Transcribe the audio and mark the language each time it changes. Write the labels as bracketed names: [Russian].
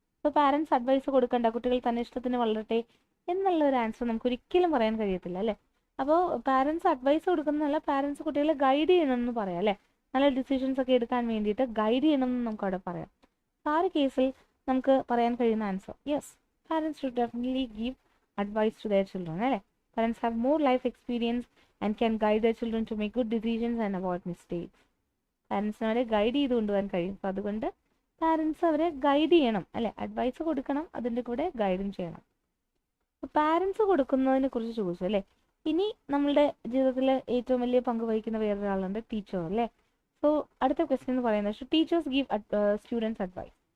[Malayalam] അപ്പോൾ parents advice കൊടുക്കണ്ട, കുട്ടികൾ തന്നെ ഇഷ്ടത്തിന് വളരട്ടെ എന്നുള്ളൊരു ആൻസർ നമുക്ക് ഒരിക്കലും പറയാൻ കഴിയത്തില്ല അല്ലേ. അപ്പോൾ പാരൻസ് അഡ്വൈസ് കൊടുക്കുന്നതല്ല, പാരൻസ് കുട്ടികളെ ഗൈഡ് ചെയ്യണമെന്ന് പറയാം അല്ലേ, നല്ല ഡിസിഷൻസ് ഒക്കെ എടുക്കാൻ വേണ്ടിയിട്ട് ഗൈഡ് ചെയ്യണമെന്ന് നമുക്ക് അവിടെ പറയാം. ആ ഒരു കേസിൽ നമുക്ക് പറയാൻ കഴിയുന്ന answer [English] yes, parents should definitely give advice to their children [Malayalam] അല്ലേ. [English] Parents have more life experience and can guide their children to make good decisions and avoid mistakes. [Malayalam] പാരൻസിന് അവരെ ഗൈഡ് ചെയ്ത് കൊണ്ടുപോകാൻ കഴിയും. അപ്പോൾ അതുകൊണ്ട് പാരൻസ് അവരെ ഗൈഡ് ചെയ്യണം അല്ലേ, അഡ്വൈസ് കൊടുക്കണം, അതിൻ്റെ കൂടെ ഗൈഡും ചെയ്യണം. അപ്പോൾ പാരൻസ് കൊടുക്കുന്നതിനെ കുറിച്ച് ചോദിച്ചു അല്ലേ, ഇനി നമ്മളുടെ ജീവിതത്തിൽ ഏറ്റവും വലിയ പങ്ക് വഹിക്കുന്ന വേറൊരാളുണ്ട്, ടീച്ചർ അല്ലേ. സോ അടുത്ത ക്വസ്റ്റ്യൻ എന്ന് പറയുന്നത് [English] Should teachers give students advice.